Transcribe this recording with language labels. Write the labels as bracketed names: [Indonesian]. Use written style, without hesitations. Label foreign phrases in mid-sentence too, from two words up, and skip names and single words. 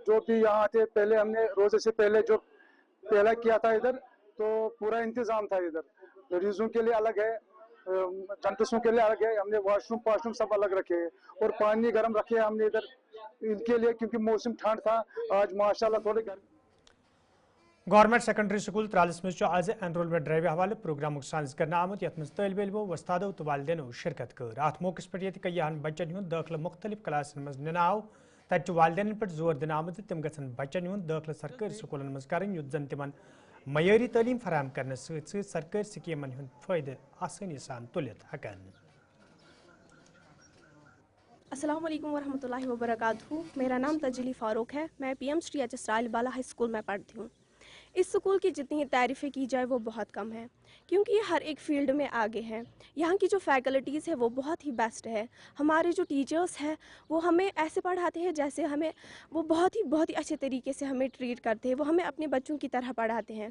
[Hindi] जो भी यहाँ थे पहले हमने रोजे से पहले जो पहला किया था इधर तो पूरा इंतजाम था, इधर मरीजों के लिए अलग है, जनतसों के लिए अलग है, हमने वाशरूम सब अलग रखे हैं और पानी गर्म रखे हैं हमने इधर इनके लिए क्योंकि मौसम ठंड था। आज माशाल्लाह थोड़े [Kashmiri] गवर्नमेंट सेकेंडरी स्कूल त्रालिस मज आज [English] enrollment drive [Kashmiri] हवाले प्रोग्राम साज कर आमुत यथ मज तलब इलमो वस्तादो तो वालदेनो शिरकत कर अत मौके पे कईयान बच्चन हुंद दाखिल मुख्तलिफ क्लासन मज निनाव तत वालदेन पे जोर दिन आमुत तिम गसन बच्चन हुंद दाखिल सरकारी स्कूलन मज करन युत जन तिमन मयारी तालीम फराहम करने सत सरकारी स्कीमन हुंद फायदे आसानी सान तुलित हकन। [Arabic] السلام عليكم ورحمة الله وبركاته. [Hindi] मेरा नाम तजली फ़ारूक है, मैं PM श्री एच राइल बाला हाई स्कूल में पढ़ती हूँ। इस स्कूल की जितनी तारीफ़ें की जाए वो बहुत कम है क्योंकि ये हर एक फील्ड में आगे है। यहाँ की जो फैकल्टीज़ है वो बहुत ही बेस्ट है। हमारे जो टीचर्स हैं वो हमें ऐसे पढ़ाते हैं जैसे हमें वो बहुत ही अच्छे तरीके से हमें ट्रीट करते हैं, वो हमें अपने बच्चों की तरह पढ़ाते हैं।